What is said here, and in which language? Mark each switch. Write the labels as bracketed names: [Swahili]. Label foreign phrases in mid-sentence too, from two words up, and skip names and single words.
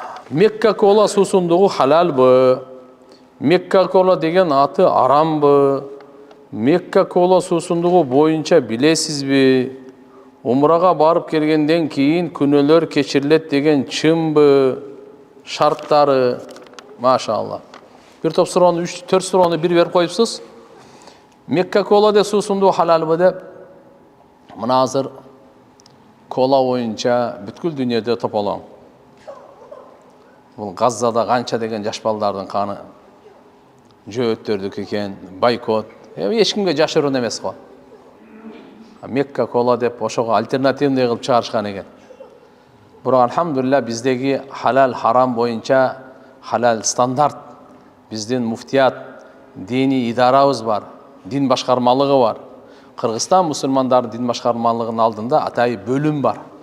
[Kyrgyz] Mekka kola суусундугу халалбы? Mekka kola деген аты арамбы? Mekka kola суусундугу боюнча билесизби? Умрага барып келгенден кийин күнөөлөр кечирилет деген чынбы? Шарттары, машалла. Bir топ суроону, 3-4 суроону бир берип коюпсуз. Mekka kola де суусундугу халалбы деп. Мына азыр кола боюнча бүткүл дүйнөдө тополоң. Бул Газзада канча деген жаш балдардын каны жөөттөрдүкү экен, бойкот. Эч кимге жашыруун эмес го. Mekka kola деп ошого альтернативный кылып чыгарышкан экен. Бирок алхамдулилля биздеги халал харам боюнча халал стандарт, биздин муфтият, диний идарабыз бар, дин башкармалыгы бар. Кыргызстан мусулмандардын дин башкармалыгынын алдында атайы бөлүм бар.